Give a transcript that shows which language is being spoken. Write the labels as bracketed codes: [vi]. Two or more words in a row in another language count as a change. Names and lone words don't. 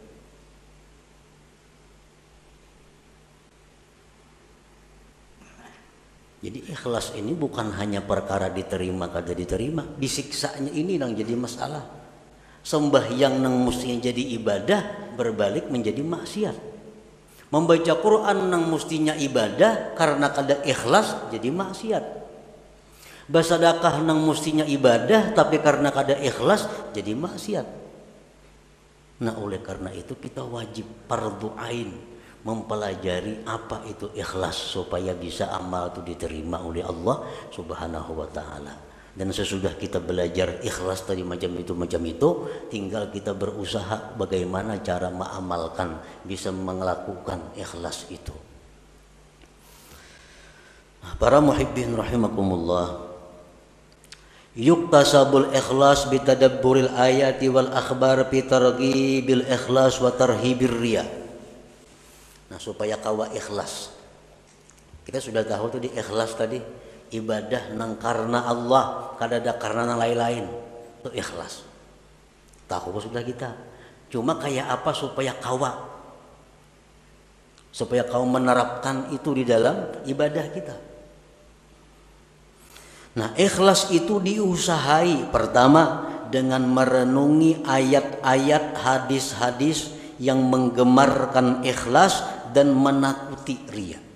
[id] Jadi ikhlas ini bukan hanya perkara diterima kada diterima, disiksanya ini yang jadi masalah. Sembahyang nang mestinya jadi ibadah berbalik menjadi maksiat. Membaca Quran nang mestinya ibadah karena kada ikhlas jadi maksiat. Bersedekah nang mustinya ibadah tapi karena kada ikhlas jadi maksiat. Nah, oleh karena itu kita wajib [ar] فرض عين [id] mempelajari apa itu ikhlas supaya bisa amal itu diterima oleh Allah [ar] سبحانه وتعالى. [id] Dan sesudah kita belajar ikhlas tadi macam itu, tinggal kita berusaha bagaimana cara mengamalkan, bisa melakukan ikhlas itu. Nah, para [ar] محبين رحمكم الله, يكتسب الإخلاص بتدبر الآيات والأخبار في ترغيب الإخلاص وترهيب الرياء. [id] Nah, supaya kawa ikhlas, kita sudah tahu tadi ikhlas tadi ibadah nang karena Allah, kada ada karena nang lain-lain, itu ikhlas. Tahu sudah kita. Cuma kayak apa supaya kau menerapkan itu di dalam ibadah kita. Nah, ikhlas itu diusahai pertama dengan merenungi ayat-ayat, hadis-hadis yang menggemarkan ikhlas dan menakuti riya.